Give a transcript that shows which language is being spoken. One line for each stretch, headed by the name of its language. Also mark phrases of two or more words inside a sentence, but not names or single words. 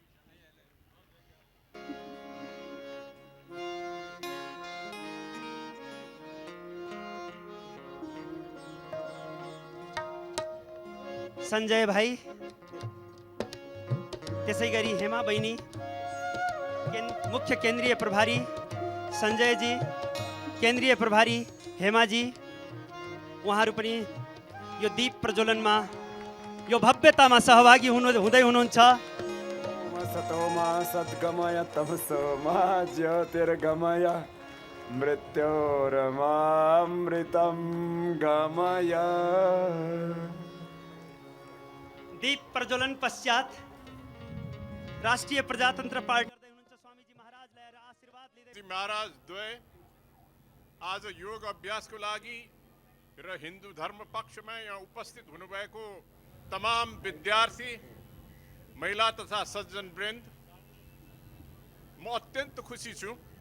Nepali: सञ्जय भाइ, त्यसैगरी हेमा बहिनी, मुख्य केन्द्रीय प्रभारी सञ्जयजी, केन्द्रीय प्रभारी हेमाजी, उहाँहरू पनि यो दीप प्रज्वलनमा यो भव्यतामा सहभागी हुँदै हुनुहुन्छ।
Sanskrit: सतोमा सद्गमय तमसोमा ज्योतिर्गमय मृत्योरमामृतं गमय।
Nepali: दीप प्रज्वलन पश्चात राष्ट्रिय प्रजातन्त्र पार्टी स्वामीजी महाराजलाई आशीर्वाद लिँदै महाराज द्वय आज योग अभ्यासको लागि र हिन्दू धर्म पक्षमा यहाँ उपस्थित हुनुभएको तमाम विद्यार्थी, महिला तथा सज्जन वृन्द, म अत्यन्त खुसी छु।